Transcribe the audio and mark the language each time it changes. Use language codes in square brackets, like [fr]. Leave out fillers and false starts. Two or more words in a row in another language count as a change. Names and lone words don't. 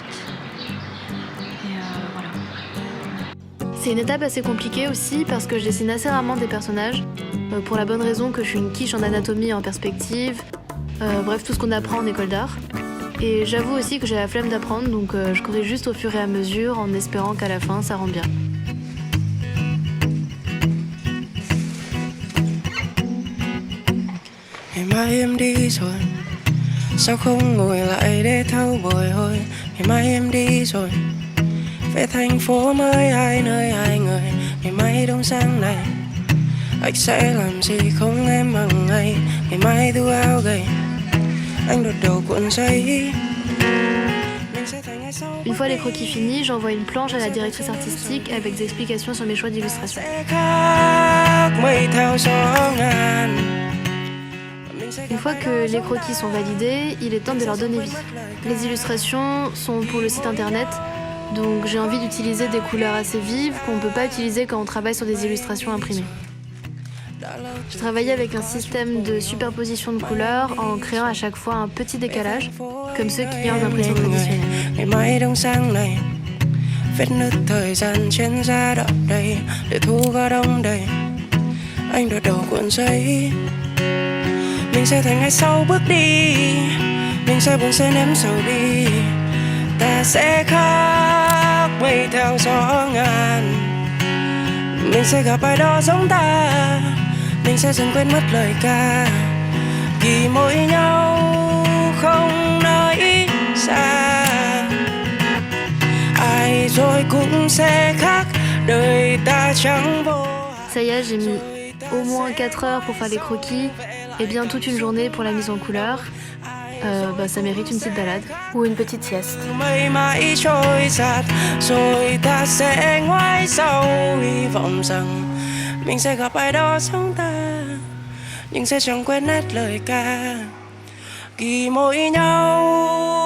[fr] Et voilà. C'est une étape assez compliquée aussi parce que je dessine assez rarement des personnages, pour la bonne raison que je suis une quiche en anatomie et en perspective, bref, tout ce qu'on apprend en école d'art. Et j'avoue aussi que j'ai la flemme d'apprendre, donc je corrige juste au fur et à mesure en espérant qu'à la fin, ça rende bien. [vi] Mai em đi rồi, sao không ngồi lại để thâu bồi hồi. Ngày mai em đi rồi, về thành phố mới hai nơi hai người. Ngày mai đông sang này, anh sẽ làm gì không em bằng ngày. Ngày mai thu áo gầy, anh đột đầu cuộn dây. [fr] Une fois les croquis finis, j'envoie une planche à la directrice artistique avec des explications sur mes choix d'illustration. Une fois que les croquis sont validés, il est temps de leur donner vie. Les illustrations sont pour le site internet, donc j'ai envie d'utiliser des couleurs assez vives qu'on ne peut pas utiliser quand on travaille sur des illustrations imprimées. J'ai travaillé avec un système de superposition de couleurs en créant à chaque fois un petit décalage, comme ceux qu'il y a en impression traditionnelle. [vi] Mình sẽ thành ngày sau bước đi, mình sẽ buồn sẽ ném sầu đi. Ta sẽ khác mây theo gió ngàn. Mình sẽ gặp ai đó giống ta, mình sẽ dần quên mất lời ca. Vì mỗi nhau không nói xa. Ai rồi cũng sẽ khác, đời ta chẳng vô. [fr] Ça y est, j'ai mis au moins 4 heures pour faire les croquis et bien toute une journée pour la mise en couleur. Ça mérite une petite balade ou une petite sieste. [vi] Mây mãi trôi giạt, rồi ta sẽ ngoái sau hy vọng rằng mình sẽ gặp ai đó giống ta, nhưng sẽ chẳng quên hết lời ca. Vì mỗi nhau